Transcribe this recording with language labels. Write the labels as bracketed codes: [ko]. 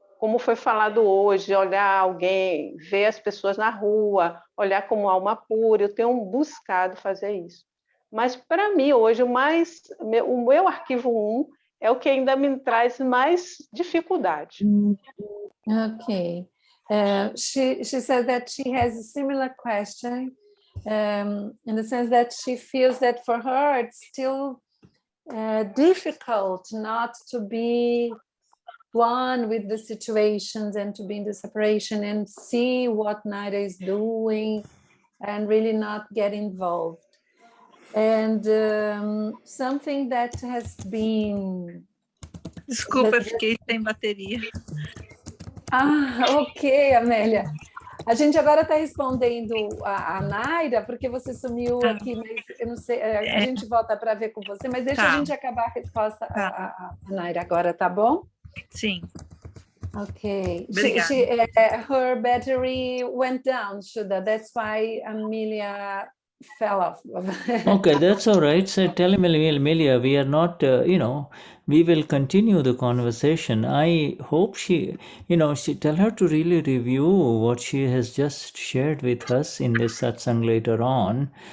[pt] como foi falado hoje, olhar alguém, ver as pessoas na rua, olhar como alma pura, eu tenho buscado fazer isso. Mas, para mim, hoje, o meu arquivo 1 é o que ainda me traz mais dificuldade. [en] Okay. She said that she has a similar question in the sense that she feels that for her it's still difficult not to be one with the situations and to be in the separation and see what Naira is doing and really not get involved. And something that has been... [pt] Desculpa, eu fiquei sem bateria. Ok, Amélia. A gente agora está respondendo a Naira, porque você sumiu aqui, mas eu não sei, a gente volta para ver com você, mas deixa a gente acabar a resposta a Naira agora, tá bom? Sim. Ok. Obrigada. [en] Her battery went down, Shuddha. That's why Amelia fell off. Okay, that's all right. So tell Amelia, we are not, we will continue the conversation. I hope she tell her to really review what she has just shared with us in this satsang later on.